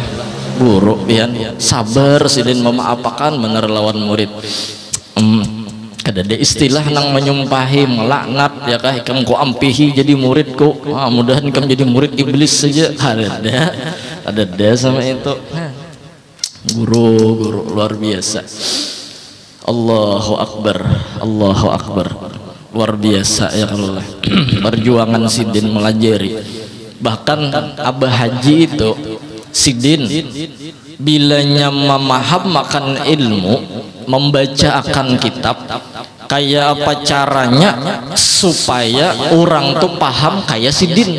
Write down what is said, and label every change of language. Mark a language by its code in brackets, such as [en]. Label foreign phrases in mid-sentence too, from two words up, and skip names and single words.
[bjn] Guru pian sabar sidin memaapakan bener lawan murid. Kada ada istilah nang menyumpahi melaknat ya kah ikam ku ampihi jadi muridku. Mudahan ikam jadi murid iblis saja. Ada sama itu. Guru luar biasa. [ar] Allahu akbar, Allahu akbar. [bjn] Luar biasa ya Allah. Perjuangan sidin melajari. Bahkan Abah Haji itu sidin bilanya memaham ilmu, membaca akan kitab, kayak apa caranya supaya orang tuh paham kayak sidin.